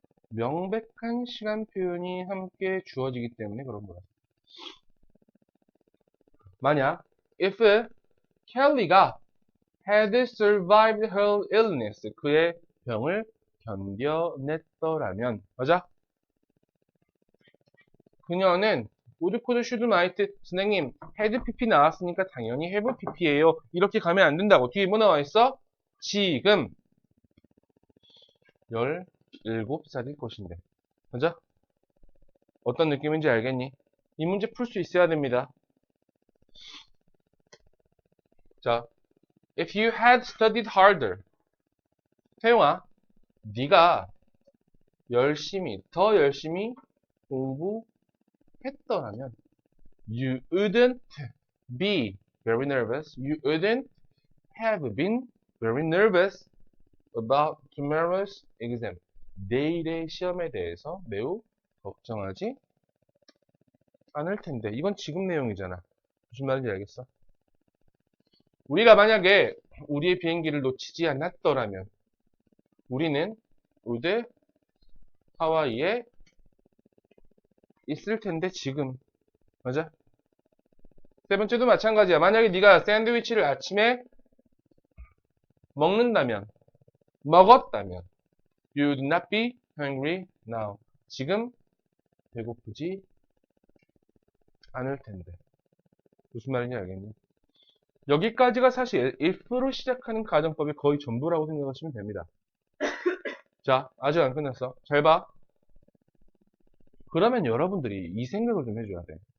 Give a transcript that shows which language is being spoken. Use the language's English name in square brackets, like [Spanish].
[Korean] 명백한 시간 표현이 함께 주어지기 때문에 그런 거야. 만약 if Kelly가 [English] had survived her illness, [Korean] 그의 병을 견뎌냈더라면, 맞아? 그녀는 would, could, should, might, 선생님 had pp 나왔으니까 당연히 have pp예요. 이렇게 가면 안 된다고. 뒤에 뭐 나와 있어? 지금 17살일 것인데. 맞아? 어떤 느낌인지 알겠니? 이 문제 풀 수 있어야 됩니다. [English] 자, if you had studied harder. [Korean] 태용아, 네가 더 열심히 공부했더라면 [English] you wouldn't be very nervous. You wouldn't have been very nervous about tomorrow's exam. [Korean] 내일의 시험에 대해서 매우 걱정하지 않을 텐데. 이건 지금 내용이잖아. 무슨 말인지 알겠어? 우리가 만약에 우리의 비행기를 놓치지 않았더라면 우리는 would 하와이에 있을 텐데 지금. 맞아? 세 번째도 마찬가지야. 만약에 네가 샌드위치를 아침에 먹었다면 [English] you would not be hungry now. [Korean] 지금 배고프지 않을 텐데. 무슨 말인지 알겠니? 여기까지가 사실 if로 시작하는 가정법이 거의 전부라고 생각하시면 됩니다. 자, 아직 안 끝났어. 잘 봐. 그러면 여러분들이 이 생각을 좀 해줘야 돼.